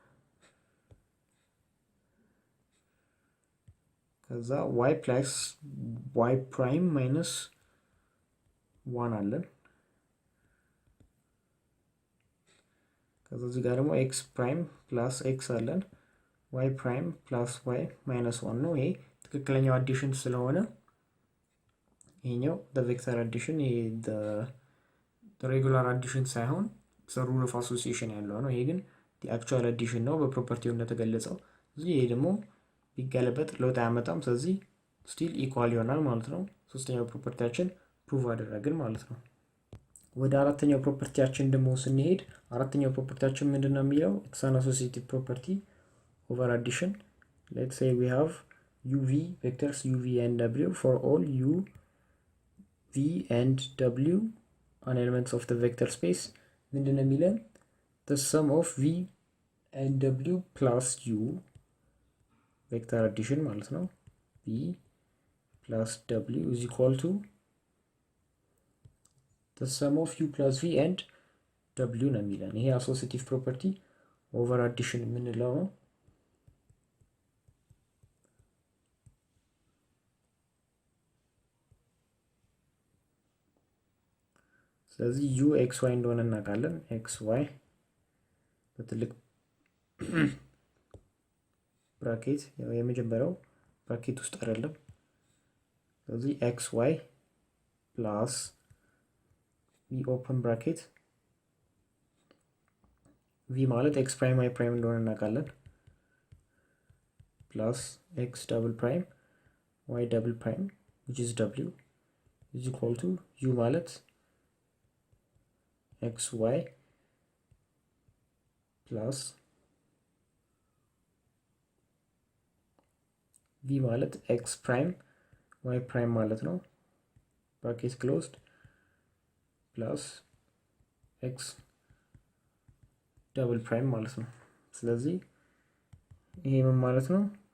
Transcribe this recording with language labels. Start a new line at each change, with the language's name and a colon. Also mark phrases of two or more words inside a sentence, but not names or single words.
English: ከዛ y plus y prime minus 1 አለን።
Amharic: ከዛ እዚህ ጋር ደግሞ
English: x prime plus x አለን y prime plus
Amharic: y minus 1 ነው። ይሄ ትክክለኛው አዲሽን ስለሆነ ይሄኛው
English: the vector addition the regular addition
Amharic: ሳይሆን
English: rule of association
Amharic: ያለው ነው። ይሄ ግን
English: the actual addition
Amharic: ነው በፕሮፐርቲው እንደተገለጸው። ስለዚህ ይሄ ደግሞ ቢገለበጥ ለውጥ አያመጣም። ስለዚህ
English: still equal
Amharic: ይሆናል ማለት ነው። ሶስተኛው ፕሮፐርቲያችን ፕሩቭ አደረግን ማለት ነው። ወደ አራተኛው ፕሮፐርቲያችን ደግሞ ስንሄድ አራተኛው ፕሮፐርቲያችን ምንድነው የሚለው
English: it's an associative property over addition. Let's say we have uv vectors uv and w for all u v and w are elements of the vector space.
Amharic: ምንድነው የሚለን
English: the sum of v and w plus u vector addition
Amharic: ማለት ነው
English: v plus w is equal to the sum of u plus v and w
Amharic: ነው የሚለን። ይሄ
English: associative property over addition
Amharic: የምንለው ነው። ስለዚህ
English: u xy
Amharic: እንደሆነ እናውቃለን። xy በትልቅ ብራኬት የመጀመሪያው ብራኬት ውስጥ አይደለም። ስለዚህ
English: xy plus v open bracket v ማለት x prime y prime
Amharic: እንደሆነ እናውቃለን
English: plus x double prime y double prime which is w is equal to u ማለት xy plus v ማለት x prime y prime
Amharic: ማለት ነው
English: bracket closed plus x double prime
Amharic: ማለት ነው። ስለዚህ ይሄ ምን ማለት ነው?